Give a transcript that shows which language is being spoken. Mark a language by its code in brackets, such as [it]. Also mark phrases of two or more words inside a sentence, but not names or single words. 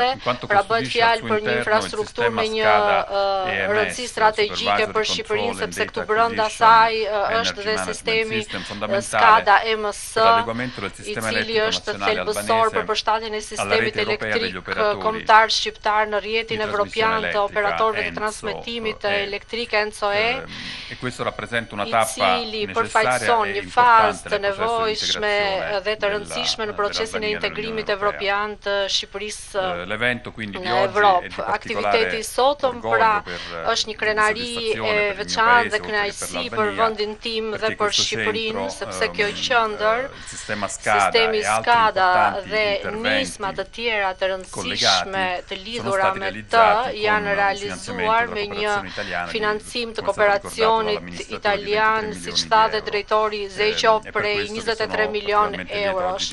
[sq] Pra bëhet fjalë për një infrastrukturë me një rëndësi strategjike për Shqipërinë, sepse këtu brenda saj është dhe sistemi SCADA EMS, i cili është thelbësor për përshtatjen e sistemit elektrik kombëtar shqiptar në rrjetin evropian të operatorëve të transmetimit elektrike ENTSO-E, [it] e questo rappresenta una [sq] I [it] tappa [sq] cili [it] necessaria [sq] përfaqëson [it] e [sq] një fazë [it] importante [sq] të [it] nel processo di [sq] nevojshme [it] integrazione [sq] dhe të rëndësishme në procesin e integrimit evropian të Shqipërisë [it] L'evento quindi di [sq] në [it] oggi è [sq] Evropë. [it] di particolare [sq] Aktiviteti sotëm pra është një krenari e veçantë dhe kënaqësi për vendin tim dhe për Shqipërinë, sepse kjo qendër, sistemi SCADA dhe nisma të tjera të rëndësishme të lidhura me të janë realizuar me një financim të kooperacionit italian, siç tha dhe drejtori Zeqo, prej 23 milion eurosh.